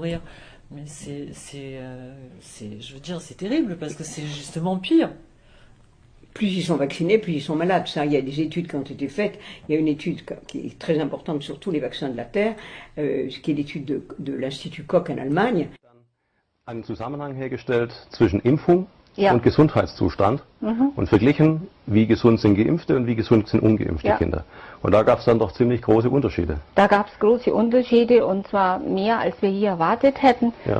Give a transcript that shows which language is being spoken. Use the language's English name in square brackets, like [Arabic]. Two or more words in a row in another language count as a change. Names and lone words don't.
[French] » Mais je veux dire, c'est terrible, parce que c'est justement pire. Plus ils sont vaccinés, plus ils sont malades. Ça, il y a des études qui ont été faites. Il y a une étude qui est très importante sur tous les vaccins de la Terre, qui est l'étude de l'Institut Koch en Allemagne. [German] Einen Zusammenhang hergestellt zwischen Impfung und Gesundheitszustand und verglichen, wie gesund sind Geimpfte und wie gesund sind ungeimpfte Kinder. Und da gab es dann doch ziemlich große Unterschiede. Da gab es große Unterschiede, und zwar mehr, als wir hier erwartet hätten. Ja.